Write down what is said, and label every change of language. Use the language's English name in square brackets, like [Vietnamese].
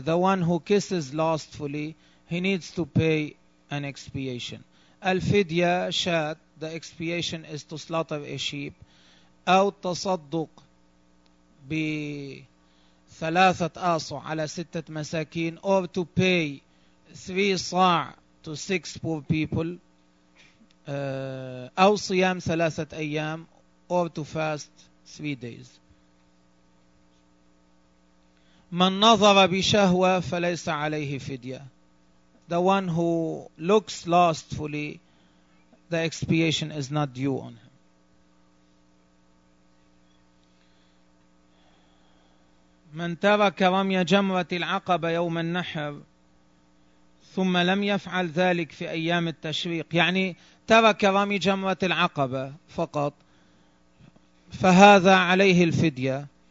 [English] The one who kisses lustfully, he needs to pay an expiation. [Arabic] الفدية شاة. [English] The expiation is to slaughter a sheep. [Arabic] أو التصدق بثلاثة آصع على ستة مساكين. [English] Or to pay 3 صاع to 6 poor people. [Arabic] أو صيام ثلاثة أيام. [English] Or to fast 3 days. [Arabic] من نظر بشهوة فليس عليه فدية. [English] The one who looks lustfully, the expiation is not due on him. [Arabic] من ترك رمي جمرة العقبة يوم النحر ثم لم يفعل ذلك في أيام التشريق. يعني ترك رمي جمرة العقبة فقط فهذا عليه الفدية.